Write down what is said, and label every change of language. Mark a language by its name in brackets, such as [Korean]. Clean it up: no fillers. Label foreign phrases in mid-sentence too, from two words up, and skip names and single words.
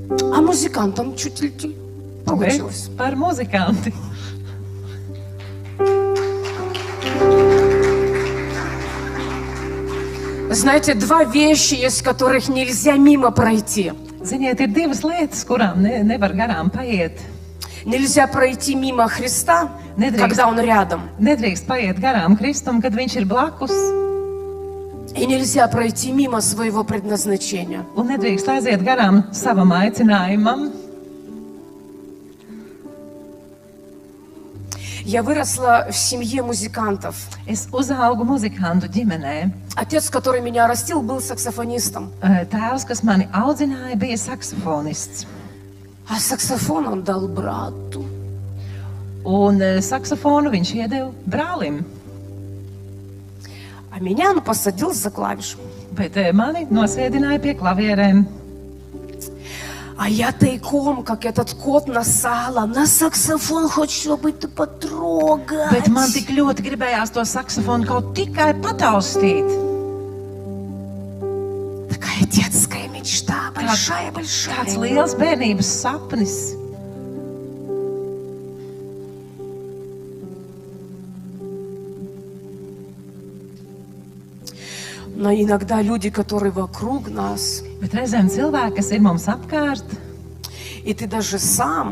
[Russian] А музыкантом чуть-чуть получилось. [Latvian] Bet par muzikanti. [Russian] Знаете, два вещи, из которых нельзя мимо пройти. [Latvian] Ziniet, ir divas lietas, kurām nevar garām paiet. [Russian] Нельзя пройти мимо Христа, [Latvian] Недрīkst. [Russian] когда Он рядом. [Latvian] Nedrīkst paiet garām Kristum, kad viņš ir blakus. [Russian] И нельзя пройти мимо своего предназначения. [Latvian] Un nedrīkst aiziet garām savam aicinājumam. [Russian] Я выросла в семье музыкантов. [Latvian] Es uzaugu muzikantu ģimenē. [Russian] Отец, который меня растил, был саксофонистом. [Latvian] Tēvs, kas mani audzināja, bija saksofonists. [Russian] А саксофон он дал брату. [Latvian] Un saksofonu viņš iedeva brālim. [Russian] А меня он посадил за клавишу. [Latvian] Bet mani nosēdināja pie klavierēm. [Russian] А я тайком, как этот кот насала, на саксофон хоть что-нибудь потрогать. [Latvian] Bet man tik ļoti gribējās to saksofonu kaut tikai pataustīt. [Russian] Такая детская мечта, большая-большая. [Latvian] Tāds liels bērnības sapnis. [Russian] Но иногда люди, которые вокруг нас, [Latvian] Bet reizēm cilvēki, kas ir mums apkārt, [Russian] и ты даже сам